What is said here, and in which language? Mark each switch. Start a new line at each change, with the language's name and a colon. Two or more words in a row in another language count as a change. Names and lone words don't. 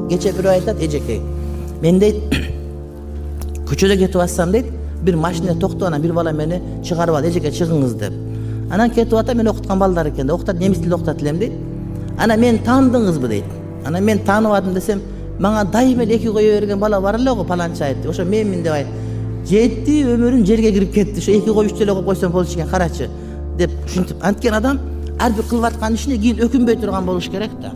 Kyrgyz: Кече бири айтат, эжекей. Мен дейт, көчөдө кетип атсам дейт, бир машина токтогона бир бала мени чыгарып алды, эжеке чыгыңыз деп. Анан кетип атам, мен окуткан балдар экен да, окутат, немис тилинде окутат элем дейт. Ана мени таандыңызбы дейт. Ана мен тааныбадым десем, мага дайым эле эки кое берген бала бар эле го паланча айт. Ошо менмин деп айт. Жетти өмүрүн жерге кирип кетти. Ошо эки кой үч эле коюп койсом болчу экен, карачы деп ушинтип анткен адам ар бир кылып аткан ишине кийин өкүнбөй турган болуш керек да.